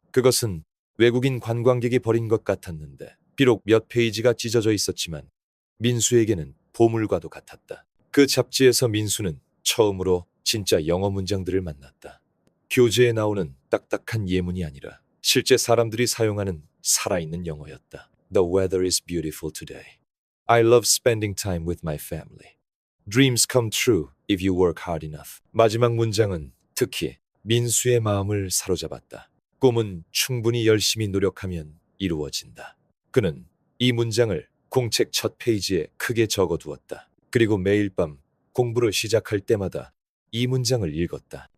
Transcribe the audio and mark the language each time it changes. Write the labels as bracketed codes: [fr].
[ko] 그것은 외국인 관광객이 버린 것 같았는데 비록 몇 페이지가 찢어져 있었지만 민수에게는 보물과도 같았다. 그 잡지에서 민수는 처음으로 진짜 영어 문장들을 만났다. 교재에 나오는 딱딱한 예문이 아니라 실제 사람들이 사용하는 살아있는 영어였다. [en] The weather is beautiful today. I love spending time with my family. Dreams come true if you work hard enough. [ko] 마지막 문장은 특히 민수의 마음을 사로잡았다. 꿈은 충분히 열심히 노력하면 이루어진다. 그는 이 문장을 공책 첫 페이지에 크게 적어두었다. 그리고 매일 밤 공부를 시작할 때마다 이 문장을 읽었다.